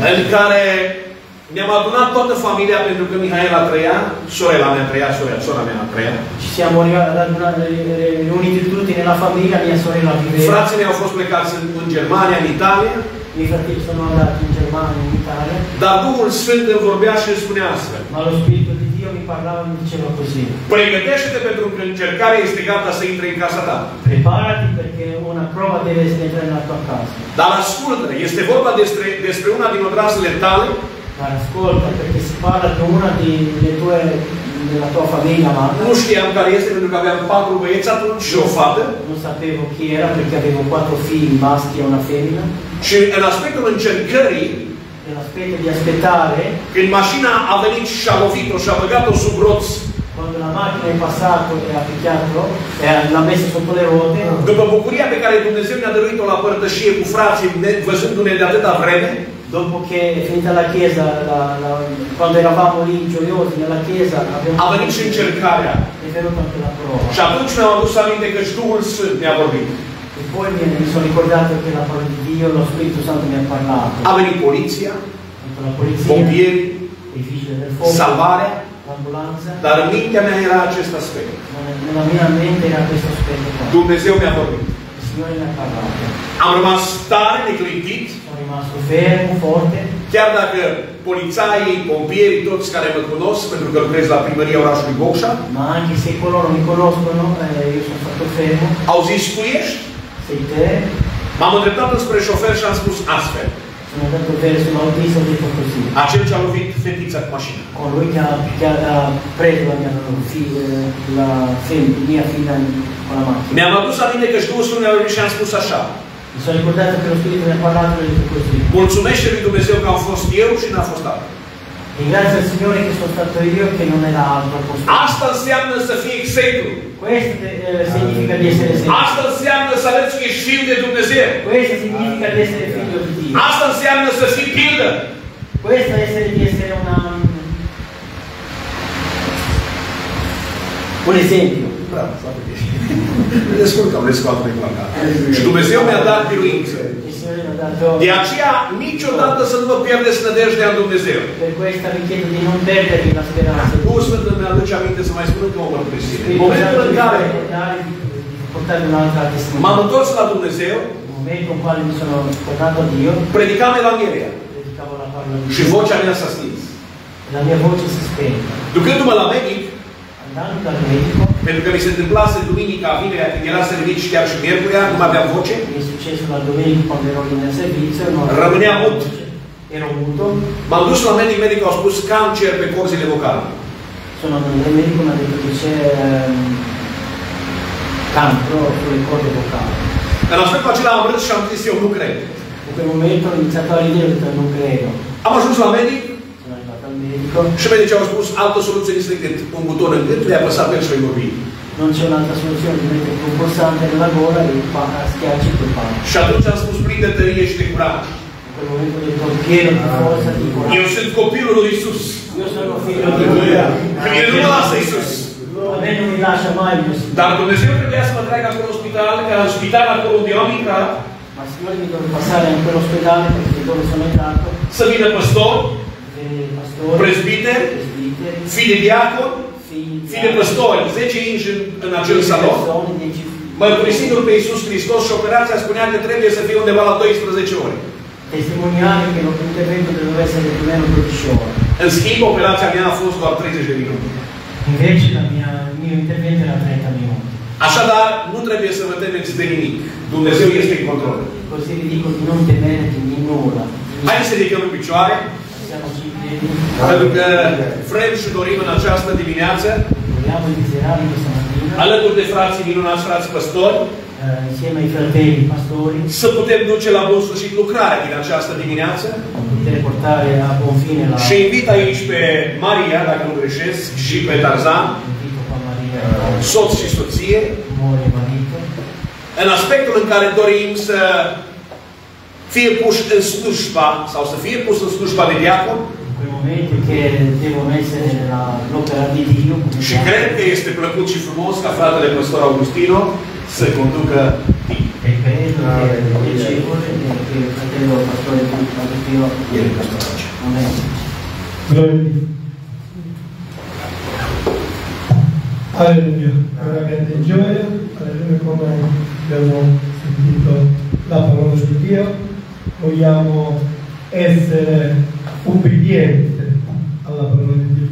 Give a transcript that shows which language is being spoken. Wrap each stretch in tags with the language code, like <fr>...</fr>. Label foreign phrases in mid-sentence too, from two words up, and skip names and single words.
<ro>În care mi-am adunat toată familia pentru că Mihaela trăia, sorella mea trăia, sora mea trăia.</ro> <it>Ci siamo riuniti tutti nella famiglia, mia sorella viveva.</it> <ro>Frații mei au fost plecați în Germania, în Italia.</ro> <it>I fratelli sono andati in Germania, in Italia.</it> <ro>Dar Duhul Sfânt îmi vorbea și îmi spunea astfel.</ro> <it>Ma lo Spirito di Dio mi parlava e mi diceva così.</it> <ro>Pregătește-te pentru că încercarea este gata să intre în casa ta.</ro> <it>Preparati perché una prova deve entrare nella tua casa.</it> <ro>Dar ascultă, este vorba despre una din odrasele tale.</ro> <it>Dar ascolta, perché si parla di una della tua famiglia amata.</it> <ro>Nu știam care este pentru că aveam 4 băieți atunci și o fată.</ro> <it>Non sapevo chi era perché avevo 4 figli maschi e una femmina.</it> <ro>Și în aspectul încercării,</ro> <it>nell'aspetto di aspettare,</it> <ro>când mașina a venit și a lovit-o și a băgat-o sub roți,</ro> <it>Quando la macchina è passato e ha picchiato e l'ha messo sotto le ruote,</it> <ro>după bucuria pe care Dumnezeu ne-a dăruit-o la părtășie cu frații, văzându-ne de atâta vreme,</ro> <it>dopo che è finita la chiesa, quando eravamo lì gioiosi nella chiesa,</it> <ro>a venit și încercarea.</ro> <it>è venuta anche la prova.</it> <ro>Și atunci mi-am adus aminte că și Duhul Sfânt mi-a vorbit.</ro> <it>E poi mi sono ricordato che la parola di Dio, lo Spirito Santo mi ha parlato.</it> <ro>A venit poliția,</ro> <it>La polizia,</it> <ro>pompierii,</ro> <it>i vigili del fuoco,</it> <ro>salvarea,</ro> <it>l'ambulanza.</it> <ro>dar în mintea mea era acest aspect.</ro> <it>Nella mia mente era questo aspetto qua.</it> <ro>Dumnezeu mi-a vorbit.</ro> <it>Il Signore mi ha parlato.</it> <ro>Am rămas tare, neclintit,</ro> <it>Sono rimasto fermo, forte.</it> <ro>chiar dacă polițaii, pompierii, toți care mă cunosc, pentru că lucrez la primăria orașului Bocșa,</ro> <it>Ma anche se coloro mi conoscono, io sono stato fermo.</it> <ro>au zis, tu ești?</ro> <it>Sei te?</it> <ro>M-am îndreptat înspre șofer și am spus astfel.</ro> <it>Sono andato verso l'autista e ho detto così.</it> <ro>Acel ce a lovit fetița cu mașina.</ro> <it>Con lui che ha preso la mia figlia con la macchina.</it> <ro>Mi-am adus aminte că și Duhul Sfânt mi-a vorbit și am spus așa.</ro> <it>Mi sono ricordato che lo Spirito mi ha parlato e ho detto così.</it> <ro>Mulțumește lui Dumnezeu că am fost eu și n-a fost altul.</ro> <it>Ringrazio il Signore che sono stato io e che non era altro al posto.</it> <ro>Asta înseamnă să fii exemplu.</ro> <it>Questo significa di essere esempio.</it> <ro>Asta înseamnă să arăți că ești fiu de Dumnezeu.</ro> <it>Questo significa di essere figlio di Dio.</it> <ro>Asta înseamnă să fii pildă.</ro> <it>Questo è di essere un esempio.</it> <ro>Bravo, foarte bine. Le ascultăm, le scoatem de la cap. Și Dumnezeu mi-a dat biruință.</ro> <it>Il Signore mi ha dato.</it> <ro>De aceea, niciodată să nu vă pierdeți nădejdea în Dumnezeu.</ro> <it>Per questo vi chiedo di non perdervi la speranza.</it> <ro>Duhul Sfânt îmi aduce aminte să mai spun încă o mărturisire. În momentul în care</ro> <it>portare un'altra testimonianza.</it> <ro>m-am întors la Dumnezeu,</ro> <it>Nel momento in quale mi sono tornato a Dio,</it> <ro>predicam Evanghelia</ro> <it>predicavo la parola di</it> <ro>și</ro> <it>Dio.</it> <ro>vocea mea s-a stins.</ro> <it>La mia voce si spenta.</it> <ro>Ducându-mă la medic,</ro> <it>Andando dal medico,</it> <ro>pentru că mi se întâmplase duminica, vinerea, când era serviciu și chiar și miercurea, nu mai aveam voce,</ro> <it>mi è successo la domenica quando ero lì nel servizio, non</it> <ro>rămânea mut.</ro> <it>ero muto.</it> <ro>M-am dus la medic, medicul a spus cancer pe corzile vocale.</ro> <it>Sono andato dal medico, mi ha detto che c'è cancro sulle corde vocali.</it> <ro>În aspectul acela am râs și am zis, eu nu cred.</ro> <it>In quel momento ho iniziato a ridere e ho detto non credo.</it> <ro>Am ajuns la medic</ro> <it>Sono arrivato al medico,</it> <ro>și medicii au spus altă soluție decât un buton în gât, le-a apăsat pe el și i vorbi.</ro> <it>non c'è un'altra soluzione, di mettere un pulsante nella gola e schiacci quel pane.</it> <ro>Și atunci am spus plin de tărie și de curaj.</ro> <it>In quel momento ho detto pieno di forza, di coraggio.</it> <ro>Eu sunt copilul lui Isus.</ro> <it>Io sono figlio di Dio.</it> <ro>Că el nu mă lasă Isus.</ro> <it>A me non mi lascia mai il mio Signore.</it> <ro>Dar Dumnezeu trebuia să mă treacă acolo în spital, că în spital acolo unde eu am intrat,</ro> <it>Ma il Signore mi deve passare in quell'ospedale perché dove sono entrato,</it> <ro>să vină păstori,</ro> <it>pastori,</it> <ro>prezbiteri,</ro> <it>presbiteri,</it> <ro>fii de diacon, fii de păstori, 10 inși în acel salon, mărturisindu-L pe Iisus Hristos și operația spunea că trebuie să fie undeva la 12 ore.</ro> <it>testimoniare che l'intervento doveva essere più o meno 12 ore.</it> <ro>În schimb, operația mea a fost doar 30 de minute.</ro> <it>Invece il mio intervento era 30 minuti.</it> <ro>Așadar, nu trebuie să vă temeți de nimic. Dumnezeu este în control.</ro> <it>Così vi dico di non temere di nulla.</it> <ro>Haideți să ridicăm în picioare,</ro> <it>Siamoci in piedi.</it> <ro>pentru că vrem și dorim în această dimineață,</ro> <it>Vogliamo desiderare questa mattina,</it> <ro>alături de frații minunați, frați păstori,</ro> <it>insieme ai fratelli pastori,</it> <ro>să putem duce la bun sfârșit lucrarea din această dimineață.</ro> <it>poter portare a buon fine la</it> <ro>Și invit aici pe Maria, dacă nu greșesc, și pe Tarzan,</ro> <it>invito qua Maria,</it> <ro>soț și soție,</ro> <it>moglie e marito,</it> <ro>în aspectul în care dorim să fie puși în slujba, sau să fie pus în slujba de diacon,</ro> <it>in quei momenti che devono essere nell'opera di Dio, come</it> <ro>și cred că este plăcut și frumos ca fratele păstor Augustino să conducă timp.</ro> <it>e credo che è piacevole che il fratello pastore Agostino</it> <ro>El e păstor. Amen.</ro> <it>Alleluia, veramente gioia, alleluia come abbiamo sentito la parola di Dio, vogliamo essere ubbidienti alla parola di Dio.</it>